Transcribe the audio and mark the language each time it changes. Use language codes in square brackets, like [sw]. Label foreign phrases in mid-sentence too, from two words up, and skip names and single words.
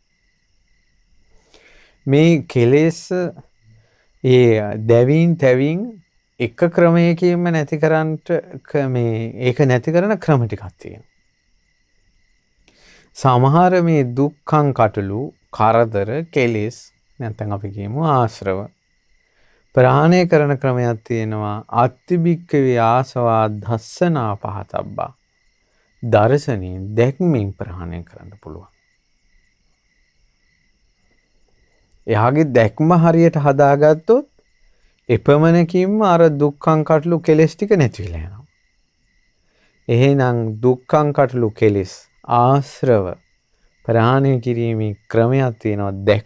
[si] මේ කෙලෙස් ඒ දැවීම් තැවීම් එක ක්‍රමයකින්ම නැති කරන්නට මේ ඒක නැති කරන ක්‍රම ටිකක් තියෙනවා. සමහර මේ දුක්ඛං කටළු කරදර කෙලෙස් නැත්නම් අපි කියමු ආශ්‍රව ප්‍රහාණය කරන ක්‍රමයක් තියෙනවා. [pi] අත්තිබික්කවේ ආසවා දස්සනා පහතබ්බා. [si] දර්ශනයෙන් දැක්මෙන් ප්‍රහාණය කරන්න පුළුවන්. එයාගේ දැක්ම හරියට හදාගත්තොත් එපමණකින්ම අර දුක්ඛං කටළු කෙලෙස් ටික නැති වෙලා යනවා. එහෙනම් දුක්ඛං කටළු කෙලෙස් ආශ්‍රව ප්‍රහාණය කිරීමේ ක්‍රමයක් තියෙනවා.